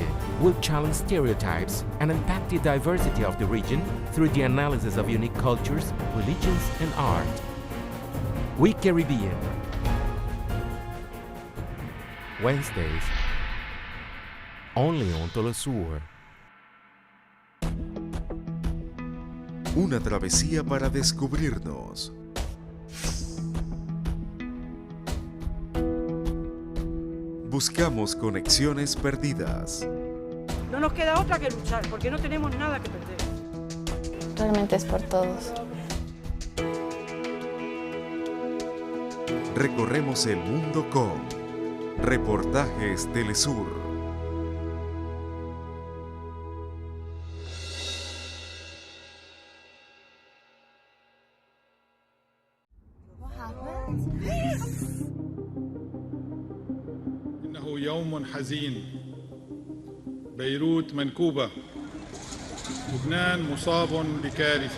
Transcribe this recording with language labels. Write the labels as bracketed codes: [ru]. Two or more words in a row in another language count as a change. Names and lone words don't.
[en] We'll challenge stereotypes and unpack the diversity of the region through the analysis of unique cultures, religions and art. We Caribbean. Wednesdays, only on TeleSUR. [es] Una travesía para descubrirnos. Buscamos conexiones perdidas. No nos queda otra que luchar, porque no tenemos nada que perder. Realmente es por todos. Recorremos el mundo con Reportajes TeleSUR. [ar] إنه يوم حزين. بيروت منكوبة. لبنان مصاب بكارثة.